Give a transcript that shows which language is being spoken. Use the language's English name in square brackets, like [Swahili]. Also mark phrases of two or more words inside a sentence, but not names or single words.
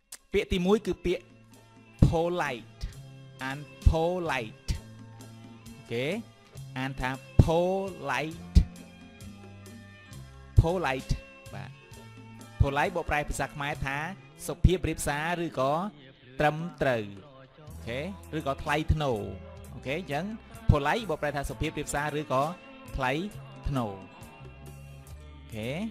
[Khmer] ពាក្យទី1គឺពាក្យ [English] polite and polite [Khmer] អូខេអានថា polite polite បាទ polite បកប្រែភាសាខ្មែរថាសុភាពរាបសារឬក៏ត្រឹមត្រូវអូខេឬក៏ថ្លៃថ្នូរអូខេអញ្ចឹង polite បកប្រែថាសុភាពរាបសារឬក៏ថ្លៃថ្នូរអូខេ